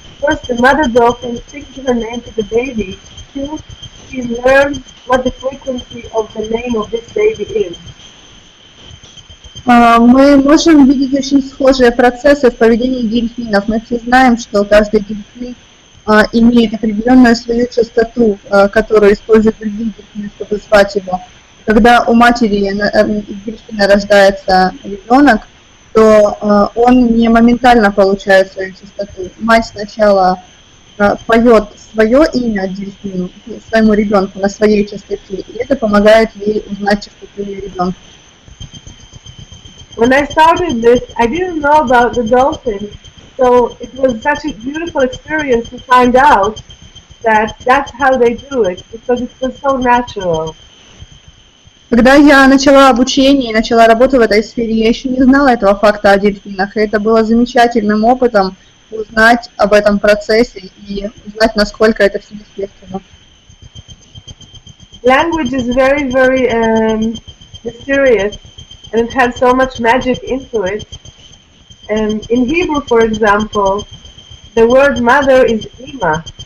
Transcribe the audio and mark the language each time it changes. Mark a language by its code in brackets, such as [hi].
[en] First, the mother dolphin sings her name to the baby till she learns what the frequency of the name of this baby is. [ru] Мы можем видеть очень схожие процессы в поведении дельфинов. Мы все знаем, что каждый дельфин имеет определенную свою частоту, которую используют другие дельфины, чтобы звать его. Когда у матери дельфина рождается ребенок, то он не моментально получает свою частоту. Мать сначала поет свое имя дельфину, своему ребенку на своей частоте, и это помогает ей узнать частоту ее ребенка. [en] When I started this, I didn't know about the dolphins, so it was such a beautiful experience to find out that that's how they do it, because it was so natural. [ru] Когда я начала обучение и начала работу в этой сфере, я еще не знала этого факта о дельфинах, и это было замечательным опытом узнать об этом процессе и узнать, насколько это все естественно. [en] Language is very, very mysterious, and it has so much magic into it. In Hebrew, for example, the word mother is ima.